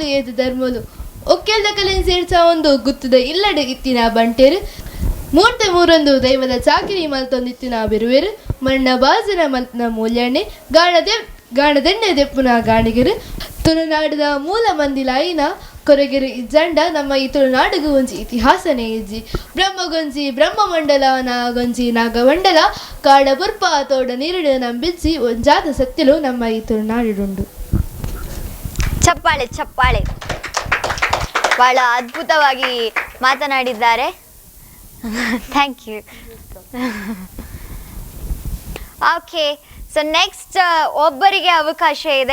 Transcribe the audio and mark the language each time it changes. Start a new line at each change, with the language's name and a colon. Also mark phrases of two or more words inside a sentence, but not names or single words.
Tulu: ಏತು ಧರ್ಮಲು ಒಕ್ಕೆಲ್ದ ಕಲೆನ್ ಸೇರ್ಸ ಒಂದು ಗುತ್ತದ ಇಲ್ಲಡೆ ಇತ್ತಿನ ಬಂಟೇರು ಮೂರ್ತೆ ಮೂರೊಂದು ದೈವದ ಚಾಕಿರಿ ಮಲ್ತೊಂದಿತ್ತಿನ ಬಿರುವೇರು ಮಣ್ಣ ಬಾಜನ ಮಲ್ತನ ಮೂಲ್ಯಣ್ಣೆ ಗಾಣದೆಣ್ಣೆ ದೆಪ್ಪುನ ಗಾಣಿಗೆರು ತುಳುನಾಡಿನ ಮೂಲ ಮಂದಿಲಾಯಿನ ಕೊರಗೆರು ಇಜ್ಜಂಡ ನಮ್ಮ ಈ ತುಳುನಾಡಿಗೂ ಒಂಜಿ ಇತಿಹಾಸನೇ ಇಜ್ಜಿ ಬ್ರಹ್ಮಗೊಂಜಿ ಬ್ರಹ್ಮಮಂಡಲ ನಾಗೊಂಜಿ ನಾಗಮಂಡಲ ಕಾಡ ಬುರ್ಪ ತೋಡ ನೀರಿಡು ನಂಬಿಜ್ಜಿ ಒಂಜಾದ ಸತ್ಯಲು ನಮ್ಮ ಈ ತುಳುನಾಡಿಡುಂಡು.
Kannada: ಚಪ್ಪಾಳೆ ಚಪ್ಪಾಳೆ. ಬಹಳ ಅದ್ಭುತವಾಗಿ ಮಾತನಾಡಿದ್ದಾರೆ.
English: thank you. okay, so next
Kannada: ಒಬ್ಬರಿಗೆ ಅವಕಾಶ ಇದೆ.